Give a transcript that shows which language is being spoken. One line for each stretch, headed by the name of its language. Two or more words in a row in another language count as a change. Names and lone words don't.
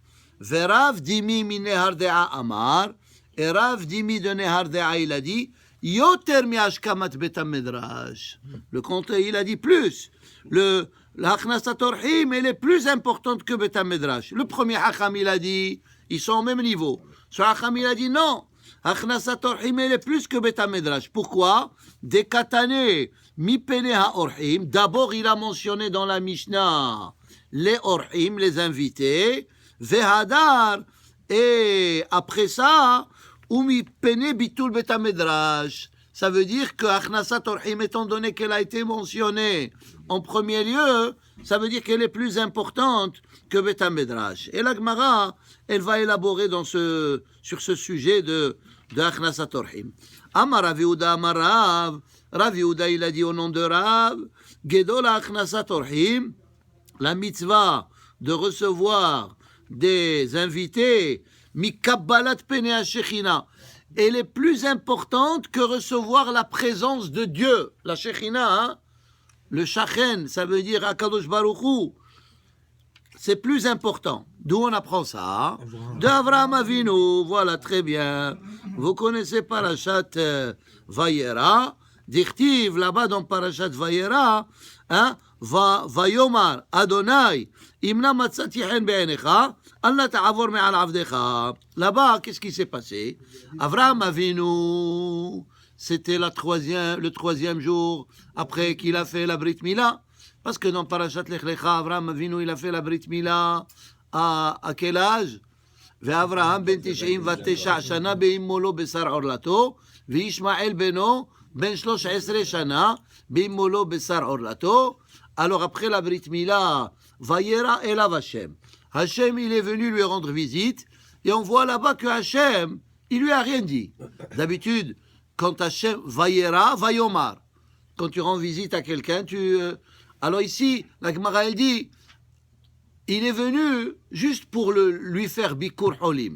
Hebrew: ורב דימי מנהרדעא אמר,
French: et Rav Dimi de Nehardea, il a dit,
Hebrew: יותר מהשכמת בית המדרש.
French: Le comte, il a dit plus. La
Hebrew: הכנסת אורחים,
French: elle est plus importante que
Hebrew: בית המדרש.
French: Le premier Hacham, il a dit, ils sont au même niveau. Ce Hacham, il a dit non.
Hebrew: הכנסת אורחים,
French: elle est plus que
Hebrew: בית המדרש.
French: Pourquoi?
Hebrew: דקתני מפני האורחים.
French: D'abord, il a mentionné dans la Mishnah les orhim, les invités.
Hebrew: והדר.
French: Et après ça,
Hebrew: ומפני ביטול בית המדרש.
French: Ça veut dire que
Hebrew: הכנסת אורחים,
French: étant donné qu'elle a été mentionnée en premier lieu, ça veut dire qu'elle est plus importante que
Hebrew: בית המדרש.
French: Et la Gemara, elle va élaborer sur ce sujet de
Hebrew: הכנסת אורחים. אמר רב יהודה אמר רב.
French: Rav Yehuda, il a dit au nom de Rav,
Hebrew: גדולה הכנסת אורחים,
French: la mitzvah de recevoir des invités,
Hebrew: מקבלת פני שכינה,
French: elle est plus importante que recevoir la présence de Dieu. La Shechina, hein? Le Shachen, ça veut dire
Hebrew: הקדוש ברוך הוא.
French: C'est plus important. D'où on apprend ça? De Avraham Avinu. Voilà, très bien. Vous connaissez Parashat Vayera. Dirtiv, là-bas dans Parashat Vayera, hein?
Hebrew: ויאמר אדני אם נא מצאתי חן בעיניך אל נא תעבר מעל עבדך.
French: Là-bas, qu'est-ce qui s'est passé? Avraham Avinu, c'était le troisième jour après qu'il a fait la
Hebrew: ברית מילה.
French: Parce que dans Parashat Lech Lecha, Avraham Avinu, il a fait la
Hebrew: ברית מילה
French: à quel âge?
Hebrew: ואברהם בן 99 שנה באימו בשר עורלתו, וישמעאל בנו בן 13 שנה באימו בשר עורלתו.
French: Alors après la
Hebrew: ברית מילה, וירא אליו השם.
French: Hashem, il est venu lui rendre visite, et on voit là-bas que Hashem, il lui a rien dit. D'habitude, quand Hashem,
Hebrew: וירא ויאמר.
French: Quand tu rends visite à quelqu'un, alors ici, la Gemara, elle dit, il est venu juste pour lui faire
Hebrew: ביקור חולים.